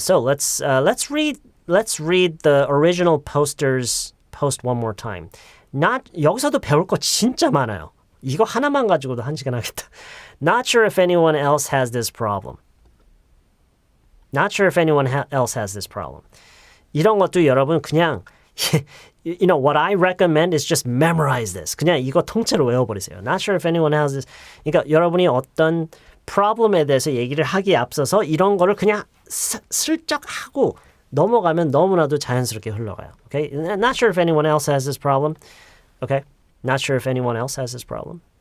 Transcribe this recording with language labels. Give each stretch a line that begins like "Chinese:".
English: So let's read the original post one more time.
Korean: 여기서도 배울 거 진짜 많아요. 이거 하나만 가지고도 1시간 하겠다.
English: Not sure if anyone else has this problem. Not sure if anyone else has this problem.
Korean: 이런 것도 여러분 그냥
English: you know what I recommend is just memorize this.
Korean: 그냥 이거 통째로 외워버리세요.
English: Not sure if anyone has this.
Korean: 그러니까 여러분이 어떤 problem에 대해서 얘기를 하기에 앞서서 이런 거를 그냥 슬쩍 하고 넘어가면 너무나도 자연스럽게 흘러가요.
English: Okay? Not sure if anyone else has this problem. Okay? Not sure if anyone else has this problem.